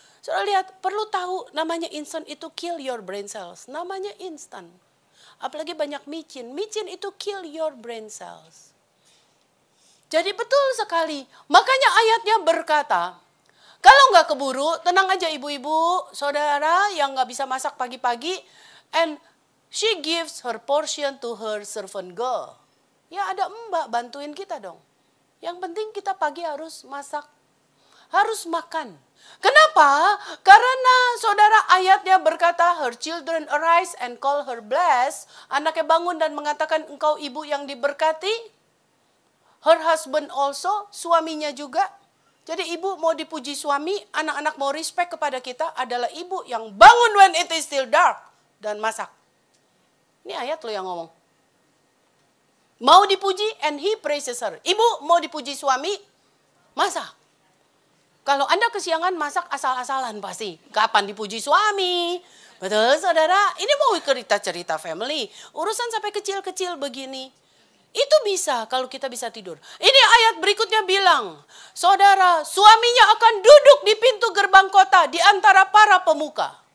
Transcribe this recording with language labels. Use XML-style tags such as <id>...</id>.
<id>Saudara lihat, perlu tahu namanya instan itu</id> <en>kill your brain cells.</en> <id>Namanya instan. Apalagi banyak micin. Micin itu</id> <en>kill your brain cells.</en> <id>Jadi betul sekali. Makanya ayatnya berkata, kalau nggak keburu, tenang aja ibu-ibu, saudara yang nggak bisa masak pagi-pagi.</id> <en>And she gives her portion to her servant girl.</en> <id>Ya ada mbak bantuin kita dong. Yang penting kita pagi harus masak. Harus makan. Kenapa? Karena saudara ayatnya berkata,</id> <en>her children arise and call her blessed.</en> <id>Anaknya bangun dan mengatakan engkau ibu yang diberkati.</id> <en>Her husband also,</en> <id>suaminya juga. Jadi ibu mau dipuji suami, anak-anak mau respect kepada kita adalah ibu yang bangun</id> <en>when it is still dark.</en> <id>Dan masak. Ini ayat lo yang ngomong. Mau dipuji</id> <en>and he praises her.</en> <id>Ibu mau dipuji suami, masak. Kalau Anda kesiangan masak asal-asalan pasti. Kapan dipuji suami? Betul saudara? Ini mau cerita-cerita family. Urusan sampai kecil-kecil begini. Itu bisa kalau kita bisa tidur. Ini ayat berikutnya bilang. Saudara, suaminya akan duduk di pintu gerbang kota di antara para pemuka.</id>